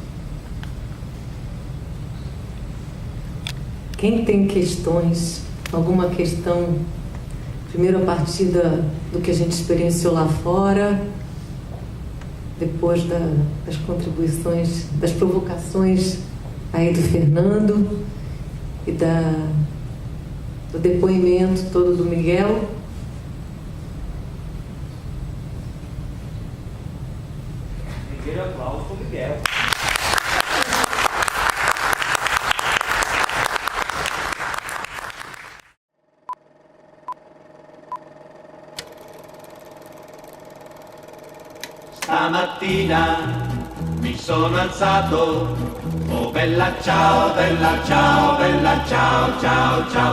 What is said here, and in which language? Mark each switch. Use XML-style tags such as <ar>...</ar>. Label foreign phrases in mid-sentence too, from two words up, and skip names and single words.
<pt>Quem tem questões, alguma questão, primeiro a partir do que a gente experienciou lá fora, depois das contribuições, das provocações aí do Fernando e do depoimento todo do Miguel. Primeiro aplauso para o Miguel.</pt> <it>Stamattina mi sono alzato, oh bella ciao, bella ciao, bella ciao, ciao, ciao.</it>